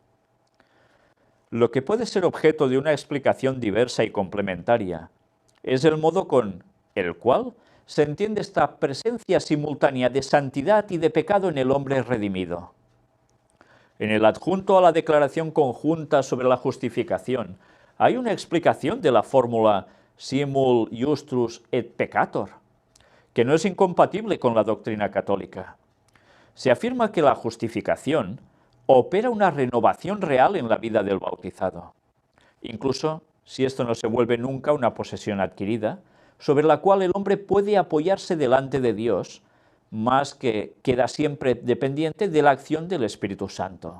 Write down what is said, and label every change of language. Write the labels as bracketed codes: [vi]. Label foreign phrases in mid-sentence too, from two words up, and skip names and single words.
[es] Lo que puede ser objeto de una explicación diversa y complementaria es el modo con el cual se entiende esta presencia simultánea de santidad y de pecado en el hombre redimido. En el adjunto a la declaración conjunta sobre la justificación hay una explicación de la fórmula [la] simul iustrus et peccator, [es] que no es incompatible con la doctrina católica. Se afirma que la justificación opera una renovación real en la vida del bautizado, incluso si esto no se vuelve nunca una posesión adquirida, sobre la cual el hombre puede apoyarse delante de Dios, más que queda siempre dependiente de la acción del Espíritu Santo.